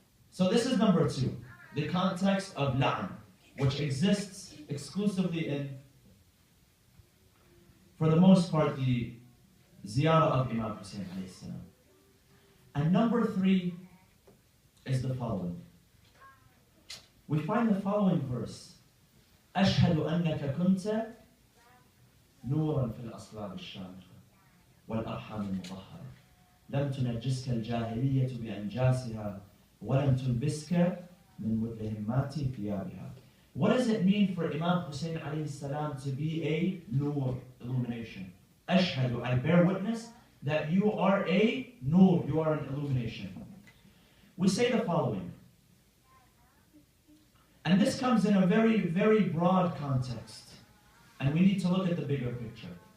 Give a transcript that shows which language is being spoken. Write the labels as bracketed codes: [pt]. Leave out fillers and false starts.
[en] So this is number two, the context of la'an, which exists exclusively in, for the most part, the ziyarah of Imam Hussein alayhi salam. And number three is the following. We find the following verse. [ar] أشهد أنك كنت نورا في الأصلاب الشامخة والأرحام المطهرة لم تنجسك الجاهلية بأنجاسها ولم تلبسك من مدهمات ثيابها. [en] What does it mean for Imam Hussein alayhi salam to be a nur, illumination? Ashhadu, I bear witness that you are a nur, you are an illumination. We say the following, and this comes in a very, very broad context, and we need to look at the bigger picture.